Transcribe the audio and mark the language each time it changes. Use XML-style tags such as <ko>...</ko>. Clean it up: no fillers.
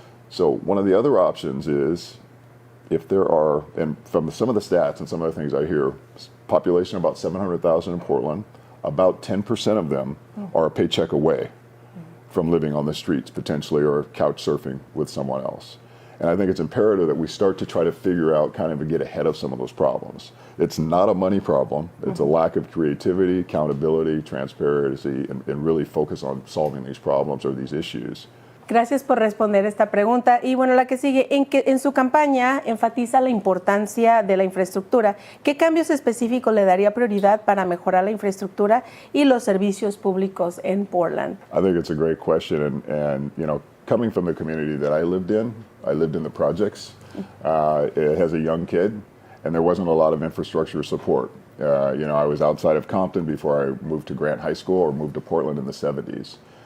<en>So one of the other options is if there are, and from some of the stats and some of the things I hear, population about 700,000 in Portland, about 10% of them are a paycheck away from living on the streets potentially or couch surfing with someone else. And I think it's imperative that we start to try to figure out kind of and get ahead of some of those problems. It's not a money problem. It's a lack of creativity, accountability, transparency, and really focus on solving these problems or these issues.</en> <es>Gracias por responder esta pregunta. Y bueno, la que sigue, en su campaña enfatiza la importancia de la infraestructura. ¿Qué cambios específicos le daría prioridad para mejorar la infraestructura y los servicios públicos en Portland?</es> <en>I think it's a great question. And you know, coming from the community that I lived in the projects. It has a young kid, and there wasn't a lot of infrastructure support. You know, I was outside of Compton before I moved to Grant High School or moved to Portland in the 70s.</en>